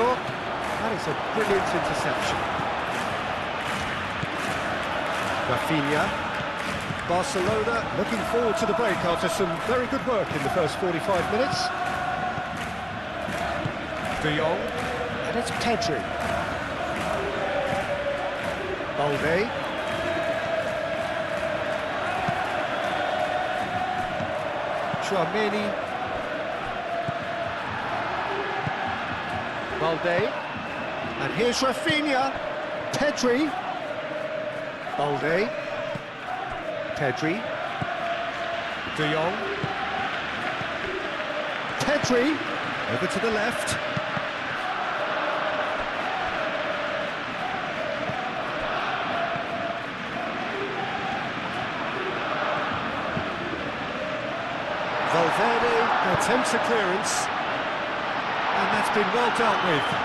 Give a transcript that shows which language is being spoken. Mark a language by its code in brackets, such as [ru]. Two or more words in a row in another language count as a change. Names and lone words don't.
[en] That is a brilliant interception. RAPHINA. Barcelona looking forward to the break after some very good work in the first 45 minutes. De Jong. And it's Pedri. Balde. Chouameni. Balde. And here's RAPHINA. Pedri. Balde. Pedri. De Jong. Pedri. Over to the left. Valverde attempts a clearance, and that's been well dealt with.